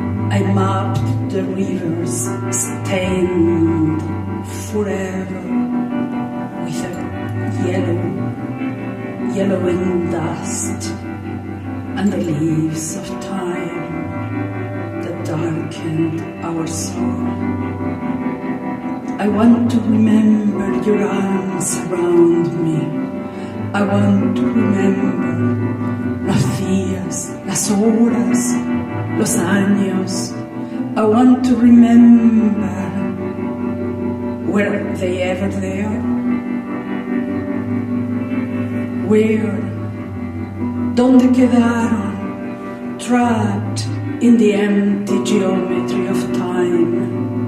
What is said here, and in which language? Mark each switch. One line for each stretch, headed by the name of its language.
English: I mapped the rivers stained forever with a yellowing dust and the leaves of time that darkened our soul. I want to remember your arms around me. I want to remember
Spanish: los días, las horas, los años.
English: I want to remember, were they ever there? Where?
Spanish: ¿Dónde quedaron?
English: Trapped in the empty geometry of time.